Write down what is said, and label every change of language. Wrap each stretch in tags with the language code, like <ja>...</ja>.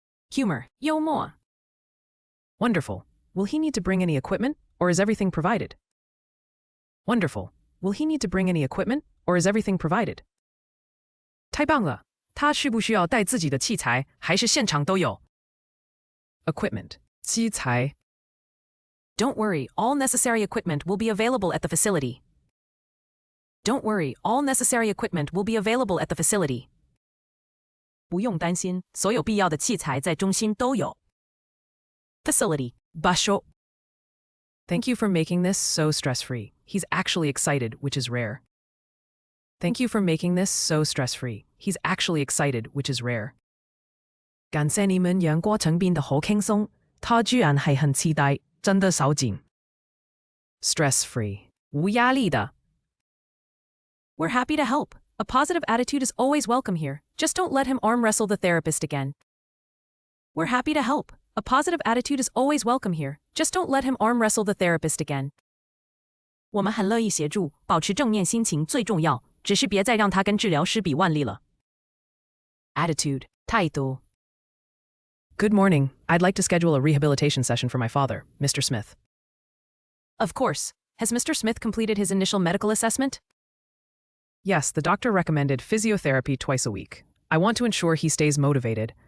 <zh>Humor. 幽默</zh> <en>Wonderful. Will he need to bring any equipment, or is everything provided? Wonderful. Will he need to bring any equipment, or is everything provided?</en> <zh>太棒了，他需不需要带自己的器材，还是现场都有？ Equipment 器材</zh> <en>Don't worry, all necessary equipment will be available at the facility. Don't worry, all necessary equipment will be available at the facility.</en> <zh>不用担心，所有必要的器材在中心都有。 Facility 場所</zh> <en>Thank you for making this so stress-free. He's actually excited, which is rare. Thank you for making this so stress-free. He's actually excited, which is rare.</en> <zh>感謝你們讓過程變得好輕鬆，他居然係很期待，真的少見。 Stress-free 無壓力的</zh> <en>We're happy to help. A positive attitude is always welcome here. Just don't let him arm wrestle the therapist again. We're happy to help. A positive attitude is always welcome here. Just don't let him arm wrestle the therapist again.</en> <zh>我们很乐意协助，保持正面心情最重要，只是别再让他跟治疗师比腕力了。 Attitude 态度</zh> <en>Good morning. I'd like to schedule a rehabilitation session for my father, Mr. Smith. Of course. Has Mr. Smith completed his initial medical assessment? Yes, the doctor recommended physiotherapy twice a week. I want to ensure he stays motivated.</en>